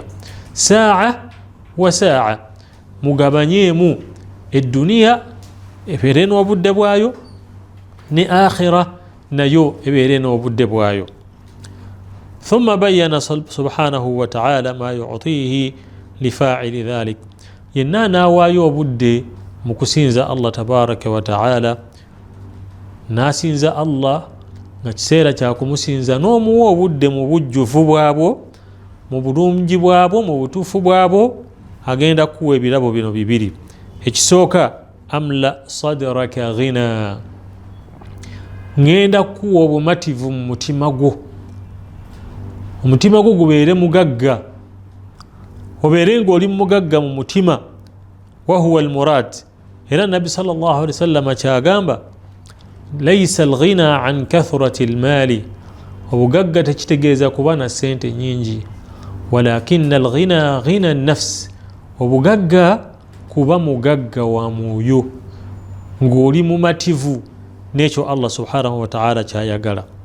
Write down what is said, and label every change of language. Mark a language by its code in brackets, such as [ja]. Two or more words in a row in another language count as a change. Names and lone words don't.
[lg] Saa wa saa, mugabanyeemu edduniya ebeere n'obudde bwayo ne akhira nayo ebeere n'obudde bwayo. [ar] ثم بين سبحانه وتعالى ما يعطيه لفاعل ذلك، [lg] yenna n'awaayo obudde mu kusinza Allah [ar] تبارك وتعالى, [lg] n'asinza Allah nga kiseera kya kumusinza n'omuwa obudde mu bujjuvu bwabwo, mu bulungi bwabwo, mu butuufu bwabwo, agenda kuwa ebirabo bino bibiri. Ekisooka [ar] أملأ صدرك غنى, [lg] ngenda kuwa obumativu mu mutima gwo, omutima gwo gubeere mugagga, obeere ng'oli mugagga mu mutima. [ar] وهو المراد, [lg] era Nabbi [ar] صلى الله عليه وسلم [lg] kyagamba [ar] ليس الغنى عن كثرة المال, [lg] obugagga tekitegeeza kuba na sente nyingi, [ar] ولكن الغنى غنى النفس, [lg] obugagga kuba mugagga wa mwoyo ng'oli mumativu n'ekyo Allah [ar] سبحانه وتعالى [lg] kyayagala.